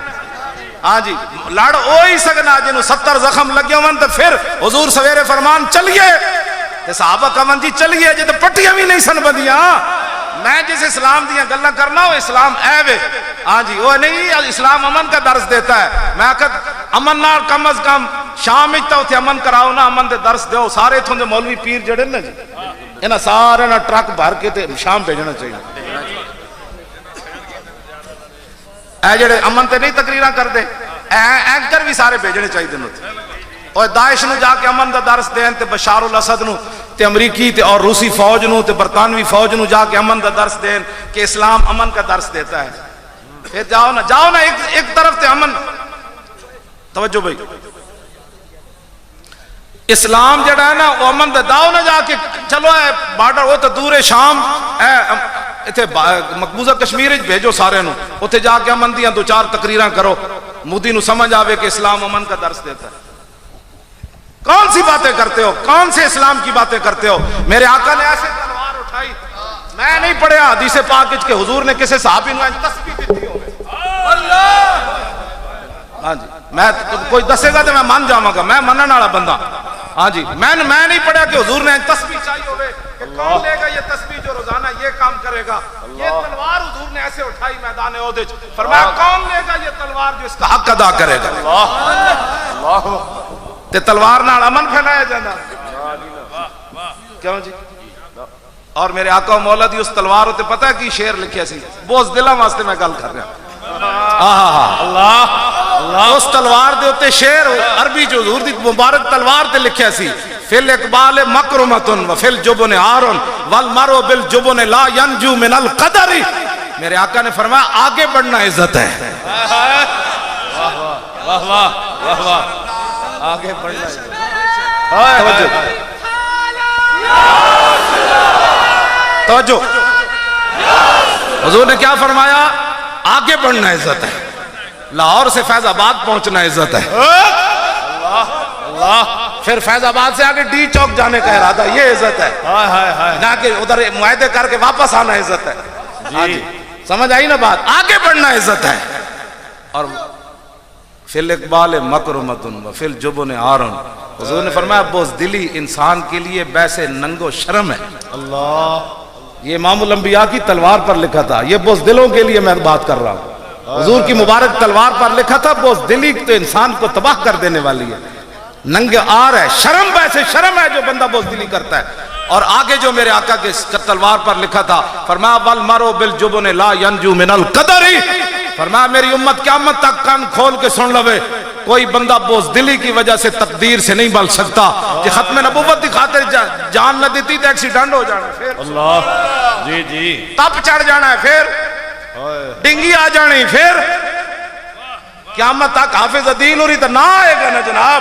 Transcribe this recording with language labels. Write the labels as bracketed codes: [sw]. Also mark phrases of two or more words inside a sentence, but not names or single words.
[pa] ہاں جی لڑ اوہی سکنا جنہوں 70 زخم لگے ہوئے تو پھر حضور سویرے فرمان چلیے تے صحابہ کمن جی چلیے جی تے پٹیاں بھی نہیں سن بدیاں۔ میں جس اسلام دیاں گلہ کرنا وہ اسلام اے وے، ہاں جی وہ نہیں، [ur] اسلام امن کا درس دیتا ہے۔ [pa] میں کہتا امن نال کم از کم شام اچھتا ہوتے امن کراؤ نا، امن دے درس دیو، سارے تھوں دے مولوی پیر جڑے نا جی انہاں سارے نا ٹرک بھر کے تے شام بھیجنا چاہیے۔ اے جڑے امن تے نہیں تقریراں کر دے اینکر بھی سارے بھیجنے چاہیے دن ہوتے، اور داعش نو جا کے امن دا درس دین تے بشار الاسد نو تے امریکی تے اور روسی فوج نو تے برطانوی فوج نو جا کے امن دا درس دین کہ [ur] اسلام امن کا درس دیتا ہے۔ [pa] پھر جاؤ نا ایک طرف تے امن، توجہ بھائی، اسلام جڑا ہے نا وہ امن دا داؤ نہ جا کے چلو اے بارڈر وہ تو دور شام اے مقبوضہ کشمیر بھیجو سارے نو اتنے جا کے امن دیاں 2-4 تقریراں کرو، مودی نو سمجھ آوے کہ [ur] اسلام امن کا درس دیتا ہے۔ کون سی باتیں کرتے ہو، کون سے اسلام کی باتیں کرتے ہو؟ میرے آقا نے ایسے تلوار اٹھائی، [pa] میں نہیں پڑھیا [ur] حدیث پاک کے حضور نے کسی صحابی نو تسبیح دیتی ہو اللہ، ہاں جی میں کوئی دسے گا تو [pa] میں مان جاواں گا، میں منن والا بندہ، [ur] ہاں جی میں نہیں پڑھا کہ حضور نے تسبیح چاہیے ہوئے کہ کون لے گا یہ تسبیح جو روزانہ یہ کام کرے گا، یہ تلوار حضور نے ایسے اٹھائی [pa] میدان احد وچ، [ur] فرمایا کون لے گا یہ تلوار جو اس کا حق ادا کرے گا۔ [pa] اللہ تے تلوار نال امن پھیلایا جانا کیوں جی؟ اور میرے آقا و مولا دی اس تلوار تے پتہ ہے کی شعر لکھیا سی؟ بوز دلاں واسطے میں گل کر رہا اللہ، اس تلوار دے اتے شعر عربی جو حضور دی مبارک تلوار تے لکھیا سی، [ar] فل اقبال مکرمتن و فل جبن عارن والمرء بالجبن لا ينجو من القدر۔ [ur] میرے آقا نے فرمایا آگے بڑھنا عزت ہے، واہ واہ واہ واہ، آگے بڑھنا عزت ہے۔ توجہ، حضور نے کیا فرمایا؟ آگے بڑھنا عزت ہے، لاہور سے فیض آباد پہنچنا عزت ہے، پھر فیض آباد سے آگے ڈی چوک جانے کا ارادہ یہ عزت ہے، نہ کہ ادھر معاہدے کر کے واپس آنا عزت ہے۔ جی سمجھ آئی نا بات؟ آگے بڑھنا عزت ہے۔ [ar] اور فی الاقبال مکرمتن و فی الجبن عارن، [ur] حضور نے فرمایا بزدلی انسان کے لیے بیسے ننگو شرم ہے۔ اللہ، یہ امام الانبیاء کی تلوار پر لکھا تھا، یہ بزدلوں کے لیے میں بات کر رہا ہوں۔ حضور کی مبارک تلوار پر لکھا تھا بزدلی تو انسان کو تباہ کر دینے والی ہے، ننگ آر ہے، شرم ویسے شرم ہے جو بندہ بزدلی کرتا ہے۔ اور آگے جو میرے آقا کے تلوار پر لکھا تھا فرمایا [ar] والمرء بالجبن لا ينجو من القدر، [ur] فرمایا میری امت قیامت تک کان کھول کے سن لوے، کوئی بندہ بزدلی کی وجہ سے تقدیر سے نہیں بل سکتا کہ ختم نبوت کی خاطر جان نہ دیتی تو ایکسیڈنٹ ہو جانا، پھر اللہ جی جی [pa] تپ چڑھ جانا ہے، پھر ڈنگی آ جانی پھر قیامت تک حافظ دین ہوری تو نہ آئے گا نا جناب.